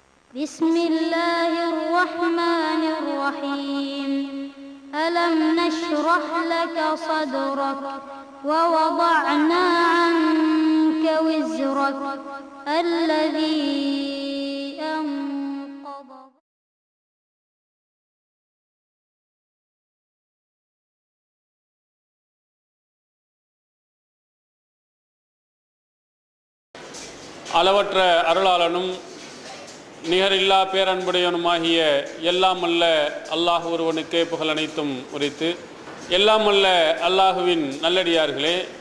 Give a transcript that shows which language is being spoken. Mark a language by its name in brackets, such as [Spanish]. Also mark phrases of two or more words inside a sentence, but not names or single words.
[Arabic] بسم الله الرحمن الرحيم ألم نشرح لك صدرك ووضعنا عنك وزرك الذي أنقض. [Tamil] அளவற்ற அருளாளனும் நிகரில்லா பேரன்புடையவனுமாகிய எல்லாம் அல்ல அல்லாஹ் ஒருவனுக்கே புகழ் அனைத்தும் உரித்து, எல்லாம் அல்ல அல்லாஹுவின் நல்லடியார்களே,